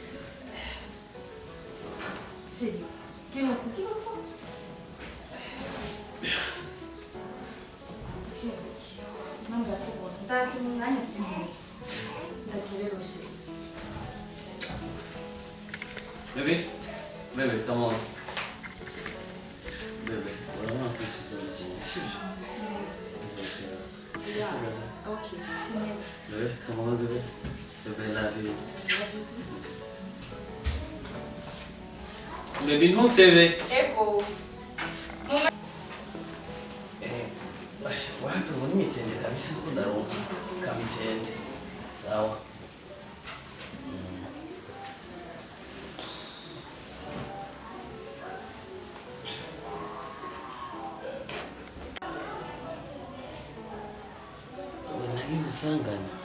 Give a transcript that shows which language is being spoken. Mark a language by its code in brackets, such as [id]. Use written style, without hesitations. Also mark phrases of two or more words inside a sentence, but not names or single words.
[rn] Sheri, kimo. Manda kubona. Ndaje mu mwanya sinye. Ndakirero sheri. Bebe, [en] come on. Bebe, [rn] urabona ko isi zose sivyo? [en] Yeah. Okay. Sinye. [rn] Bebe, [en] come on bebe. Bebe, love you. Bebe, [rn] ntutebe. Ego. Basha, wapi mbona imitende kabisa ko ndaronka kamitende. Sawa. Isanganya.